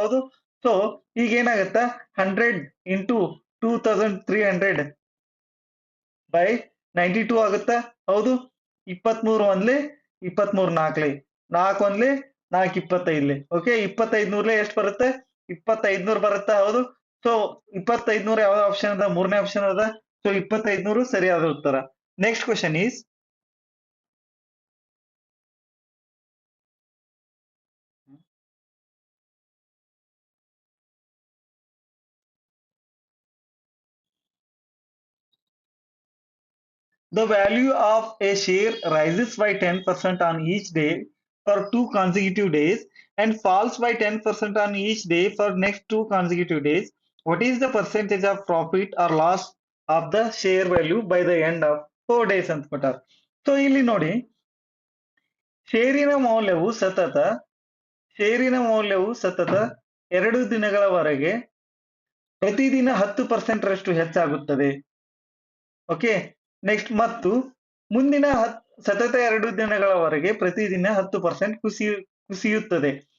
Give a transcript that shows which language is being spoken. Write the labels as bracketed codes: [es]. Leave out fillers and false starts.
[kn] ಹೌದು, ಸೊ ಈಗ ಏನಾಗುತ್ತೆ, 100 ಇಂಟು 2300 ಬೈ 92 ಆಗುತ್ತಾ. ಹೌದು, 23 ಒಂದ್ಲೆ 23 ನಾಲ್ಕಲೆ, 4 ಒಂದ್ಲೆ 4 25ಲೆ. ಓಕೆ, 2500ಲೆ ಎಷ್ಟು ಬರುತ್ತೆ, 2500 ಬರುತ್ತಾ. ಹೌದು, ಸೊ 2500 ಯಾವ ಆಪ್ಷನ್ ಅದ, ಮೂರನೇ ಆಪ್ಷನ್ ಅದ. ಸೊ 2500 ಸರಿಯಾದ ಉತ್ತರ. [en] Next question is, the value of a share rises by 10% on each day for 2 consecutive days and falls by 10% on each day for next 2 consecutive days. What is the percentage of profit or loss of the share value by the end of 4 days [kn] ಅಂತ ಕೊಟ್ಟಾರ. So ಇಲ್ಲಿ ನೋಡಿ, ಷೇರಿನ ಮೌಲ್ಯವು ಸತತ ಷೇರಿನ ಮೌಲ್ಯವು ಸತತ 2 ದಿನಗಳವರೆಗೆ ಪ್ರತಿದಿನ 10% ರಷ್ಟು ಹೆಚ್ಚಾಗುತ್ತದೆ. ಓಕೆ, ನೆಕ್ಸ್ಟ್ ಮತ್ತು ಮುಂದಿನ ಸತತ 2 ದಿನಗಳವರೆಗೆ ಪ್ರತಿದಿನ 10% ಕುಸಿಯುತ್ತದೆ.